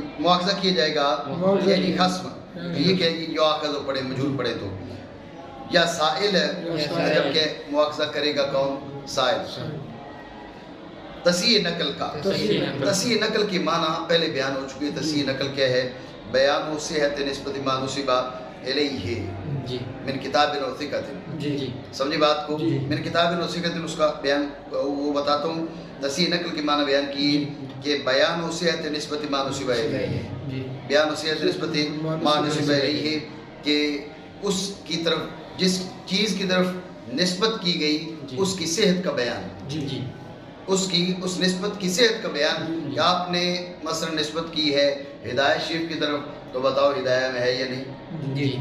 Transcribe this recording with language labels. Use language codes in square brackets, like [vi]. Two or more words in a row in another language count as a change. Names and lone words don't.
[ur] مواخذہ کیا جائے گا یعنی خصم، یہ کہ جو آخذ پڑھے مجھول پڑھے تو، یا سائل جبکہ مواخذہ کرے گا کون؟ سائل. تصحیح نقل کا، تصحیح نقل کی معنی پہلے بیان ہو چکی ہے. تصحیح نقل کیا ہے؟ بیان و صحت نسبت [ar] ما نسب الیہ من کتاب و ثقۃ. [ur] سمجھے بات کو؟ [ar] من کتاب و ثقۃ [ur] اس کا بیان وہ بتاتا ہوں. تصحیح نقل کی معنی بیان کی کہ بیان و صحت نسبت [ar] ما نسب الیہ، [ur] بیان و صحت نسبت [ar] ما نسب الیہ، [ur] کہ اس کی طرف جس چیز کی طرف نسبت کی گئی اس کی صحت کا بیان. اس نسبت کی صحت کا بیان کہ آپ نے مثلا نسبت کی ہے ہدایت شریف کی طرف تو بتاؤ ہدایہ میں ہے یا نہیں.